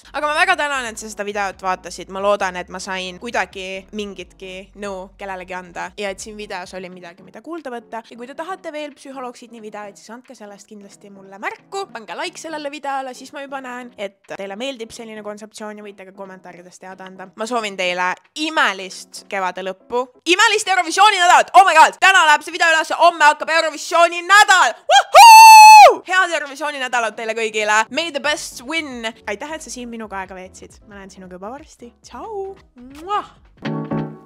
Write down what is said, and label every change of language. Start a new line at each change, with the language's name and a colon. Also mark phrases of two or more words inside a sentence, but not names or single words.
Estonian: Aga ma väga tänan, et sa seda videot vaatasid. Ma loodan, et ma sain kuidagi mingitki nõu kellelegi anda ja et siin videos oli midagi, mida kuulda võtta. Ja kui te tahate veel psühholoogsidni videoid, siis andke sellest kindlasti mulle märku. Pange like sellele videole, siis ma juba näen, et teile meeldib selline kontseptsioon ja võite ka kommentaarides teada anda. Ma soovin teile imelist kevade lõppu. Imelist Eurovisiooni nädalat!
English: Oh my god!
Estonian: Täna läheb see video üles, homme hakkab Eurovisiooni nädal! Woohoo! Head Eurovisiooni nädalat teile kõigile!
English: May the best win!
Estonian: Aitäh, et sa siin minuga aega veetsid. Ma näen sinuga juba varsti. Tšau!